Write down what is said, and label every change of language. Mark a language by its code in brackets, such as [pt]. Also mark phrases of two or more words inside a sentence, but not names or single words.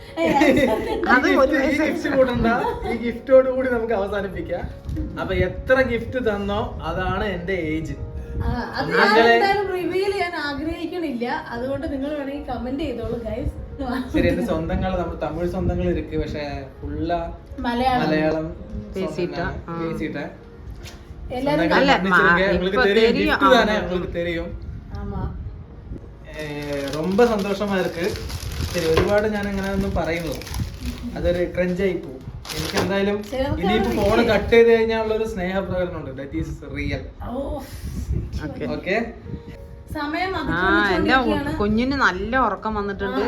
[ml] ഈ ഗിഫ്റ്റ് കൂട്ടണ്ട, ഈ ഗിഫ്റ്റോട് കൂടി നമുക്ക് അവസാനിപ്പിക്കാം. അപ്പൊ എത്ര ഗിഫ്റ്റ് തന്നോ അതാണ് എന്റെ ഏജ്. റിവീൽ ചെയ്യാൻ ആഗ്രഹിക്കണില്ല, അതുകൊണ്ട് നിങ്ങൾ വേണമെങ്കിൽ കമന്റ് ചെയ്തോളൂ ഗൈസ്. ശരി, എന്റെ സ്വന്തങ്ങൾ നമ്മൾ തമിഴ് സ്വന്തങ്ങൾ ഇருக்கு, പക്ഷെ ഫുള്ള മലയാളം [ta] பேசிட்டா தெரியும். ரொம்ப സന്തോഷമാ இருக்கு. [ml] ശരി, ഒരുപാട് ഞാൻ അങ്ങനെ ഒന്നും പറയുന്നു, അതൊരു ക്രഞ്ചായി പോകും. എനിക്ക് എന്തായാലും ഇനിയിപ്പോ ഫോണ് കട്ട് ചെയ്ത് കഴിഞ്ഞാലുള്ള ഒരു സ്നേഹപ്രകടനം ഉണ്ട്. [en] That is real. Okay. [ml] എന്റെ കുഞ്ഞിന് നല്ല ഉറക്കം വന്നിട്ടുണ്ട്.